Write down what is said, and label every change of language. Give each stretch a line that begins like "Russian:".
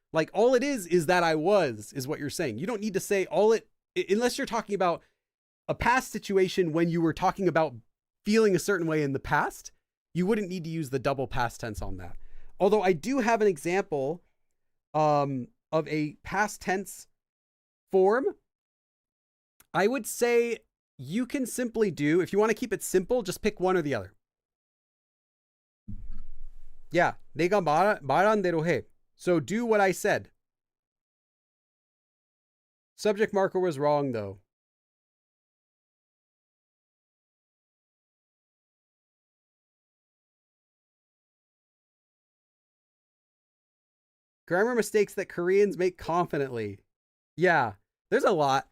English: Like all it is that I was, is what you're saying. You don't need to say unless you're talking about a past situation when you were talking about feeling a certain way in the past, you wouldn't need to use the double past tense on that. Although I do have an example of a past tense form. I would say you can simply do, if you want to keep it simple, just pick one or the other.
Korean: Yeah, 내가 말한 대로 해.
English: So do what I said. Subject marker was wrong though. Grammar mistakes that Koreans make confidently. Yeah, there's a lot.